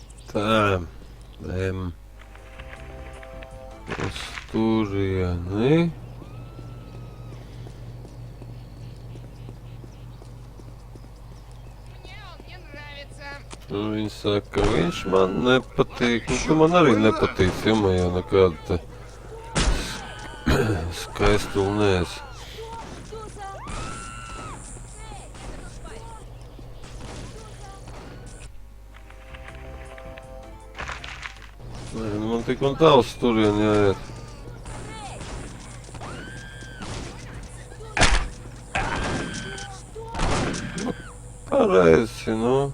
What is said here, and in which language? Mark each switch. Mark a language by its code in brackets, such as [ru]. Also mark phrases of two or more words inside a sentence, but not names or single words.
[lv] Tā. Uz turieni. [ru] Мне он не нравится. [lv] Viņa saka, viņš man nepatīk. Nu, tu man arī nepatīc, ja man jau nekāda te skaistula neesi. [ru] Что за... [lv] Nē, nu, man tik un tā uz turieni jāiet. Pareizi, nu.